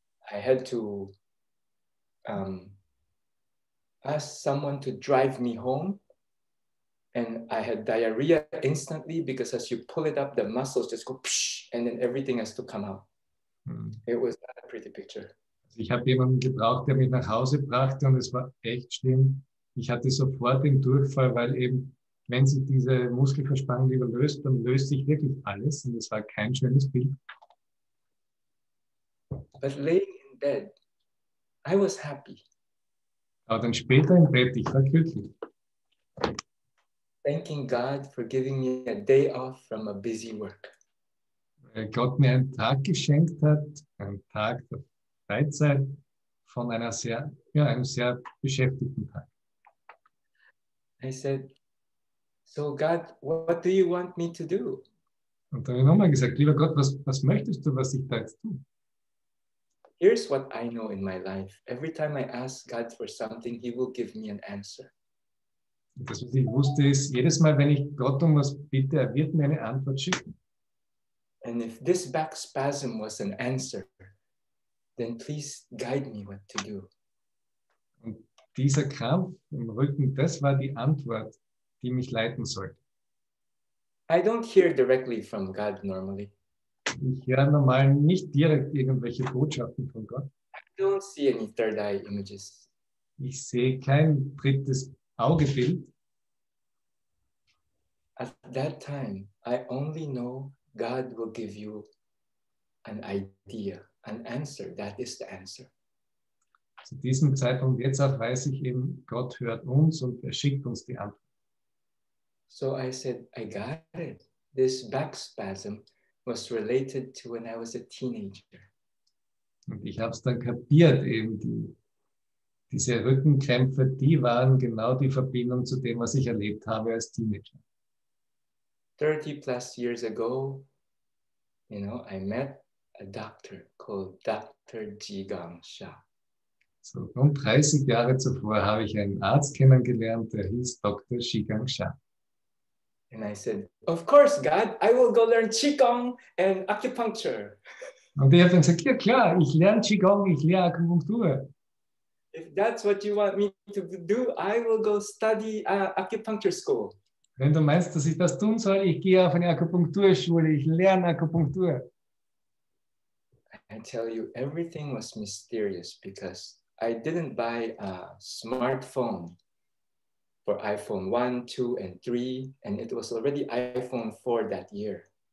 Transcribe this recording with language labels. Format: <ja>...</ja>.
<en>I had to ask someone to drive me home, and I had diarrhea instantly because as you pull it up, the muscles just go psh, and then everything has to come out. It was not a pretty picture.</en> <de>Ich habe jemanden gebraucht, der mich nach Hause brachte und es war echt schlimm. Ich hatte sofort den Durchfall, weil eben, wenn sich diese Muskelverspannung wieder löst, dann löst sich wirklich alles und es war kein schönes Bild.</de> <en>But laying in bed, I was happy.</en> <de>Aber dann später im Bett, ich war glücklich.</de> <en>Thanking God for giving me a day off from a busy work.</en> <de>Weil Gott mir einen Tag geschenkt hat, einen Tag der Freizeit von einem sehr beschäftigten Tag.</de> <en>I said, so God, what do you want me to do?</en> <de>Und dann habe ich nochmal gesagt, lieber Gott, was möchtest du, was ich da jetzt tue?</de> <en>Here's what I know in my life. Every time I ask God for something, he will give me an answer.</en> <de>Und das, was ich wusste, ist, jedes Mal, wenn ich Gott um was bitte, er wird mir eine Antwort schicken.</de> <en>And if this back spasm was an answer, then please guide me what to do.</en> <de>Und dieser Krampf im Rücken, das war die Antwort, die mich leiten sollte.</de> <en>I don't hear directly from God normally.</en> <de>Ich höre normal nicht direkt irgendwelche Botschaften von Gott.</de> <en>I don't see any third eye images.</en> <de>Ich sehe kein drittes Augebild.</de> <en>At that time, I only know God will give you an idea, an answer. That is the answer.</en> <de>Zu diesem Zeitpunkt jetzt auch weiß ich eben, Gott hört uns und er schickt uns die Antwort.</de> <en>So I said, I got it. This back spasm was related to when I was a teenager.</en> <de>Und ich habe es dann kapiert, eben diese Rückenkrämpfe, die waren genau die Verbindung zu dem, was ich erlebt habe als Teenager.</de> <en>30 plus years ago, I met a doctor called Dr. Jigang Sha.</en> <de>So rund 30 Jahre zuvor habe ich einen Arzt kennengelernt, der hieß Dr. Jigang Sha.</de> <en>And I said, of course, God, I will go learn Qigong and acupuncture.</en> <de>Und ich habe dann gesagt, ja klar, ich lerne Qigong, ich lerne Akupunktur.</de> <en>If that's what you want me to do, I will go study acupuncture school.</en> <de>Wenn du meinst, dass ich das tun soll, ich gehe auf eine Akupunkturschule, ich lerne Akupunktur.</de> <en>I tell you, everything was mysterious because I didn't buy a smartphone for iPhone 1, 2, and 3, and it was already iPhone 4 that year.</en>